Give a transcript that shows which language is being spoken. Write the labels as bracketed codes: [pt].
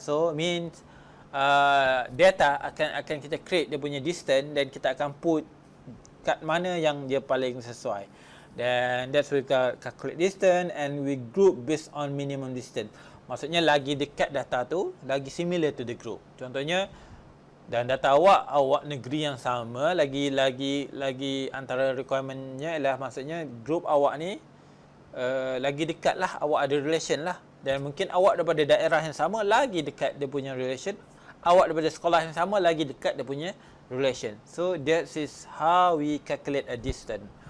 [ms] So means data akan kita create dia punya distance, dan kita akan put kat mana yang dia paling sesuai. [en] Then that's we calculate distance, and we group based on minimum distance. [ms] Maksudnya lagi dekat data tu, lagi [en] similar to the group. Contohnya [ms] Dan data awak negeri yang sama, lagi antara requirementnya ialah maksudnya group awak ni lagi dekat lah, awak ada relation lah. Dan mungkin awak daripada daerah yang sama, lagi dekat dia punya relation. Awak daripada sekolah yang sama, lagi dekat dia punya relation. [en] So that is how we calculate a distance.